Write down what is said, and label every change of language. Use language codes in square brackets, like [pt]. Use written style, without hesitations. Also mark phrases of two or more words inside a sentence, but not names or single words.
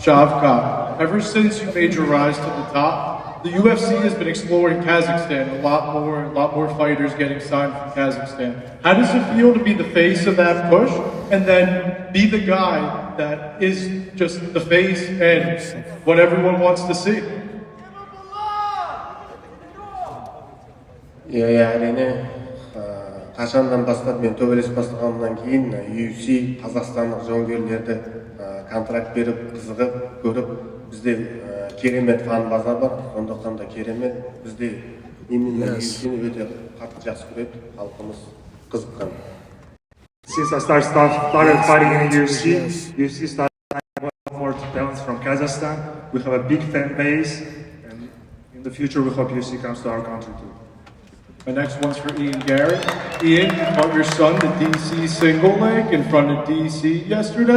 [en] Shavkat, ever since you made your rise to the top, the UFC has been exploring Kazakhstan. A lot more fighters getting signed from Kazakhstan. How does it feel to be the face of that push, and then be the guy that is just the face and what everyone wants to see? [kk] әрине қашандан бастап мен төбелес бастағаннан кейін UFC қазақстандық жауынгерлерді контракт беріп қызығып көріп, бізде керемет фан база бар, сондықтан да керемет. Бізде именно UFC'ні өте қатты жақсы көреді, халқымыз қызыққан. [en] Since I started fighting in UFC started more talents from Kazakhstan. We have a big fan base, and in the future we hope UFC comes to our country too. My next one's for Ian Garrett. Ian, you fought your son to DC single leg in front of DC yesterday.